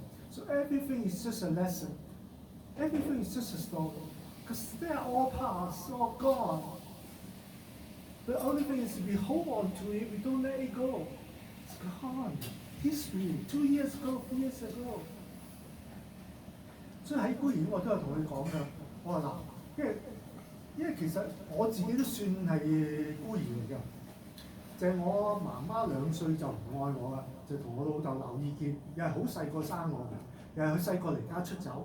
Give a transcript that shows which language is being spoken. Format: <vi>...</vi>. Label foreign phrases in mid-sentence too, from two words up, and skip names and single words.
<en>So everything is just a lesson. Everything is just a story. Because they are all past, all gone. The only thing is if we hold on to it, we don't let it go. It's gone. History, 2 years ago, 3 years ago.</en> <yue>所以喺孤兒院我都有同佢講㗎，我話嗱，因為其實我自己都算係孤兒嚟㗎。就係我媽媽2歲就唔愛我啦，就同我老豆鬧意見，又係好細個生我嘅，又係佢細個離家出走。</yue>